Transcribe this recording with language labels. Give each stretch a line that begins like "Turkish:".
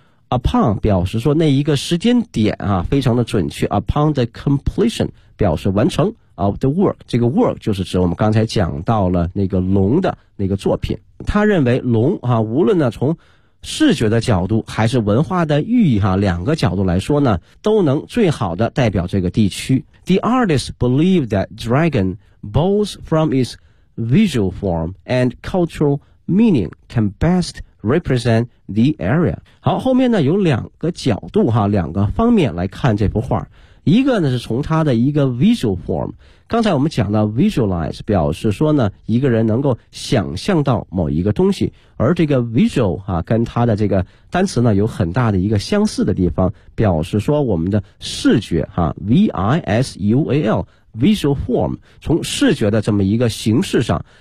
Chinese: Upon 表示说那一个时间点啊非常的准确
English: upon the completion
Chinese: 表示完成
English: of the work.
Chinese: 这个 work 就是指我们刚才讲到了那个龙的那个作品。他认为龙啊无论呢从视觉的角度还是文化的寓意哈，两个角度来说呢，都能最好的代表这个地区。
English: The artist believed that dragon, both from its visual form and cultural meaning, can best represent the area.
Chinese: 好，后面呢有两个角度哈，两个方面来看这幅画。一个呢是从它的一个 visual form， 刚才我们讲到 visualize 表示说呢一个人能够想象到某一个东西，而这个 visual 啊跟它的这个单词呢有很大的一个相似的地方，表示说我们的视觉啊 visual visual form 从视觉的这么一个形式上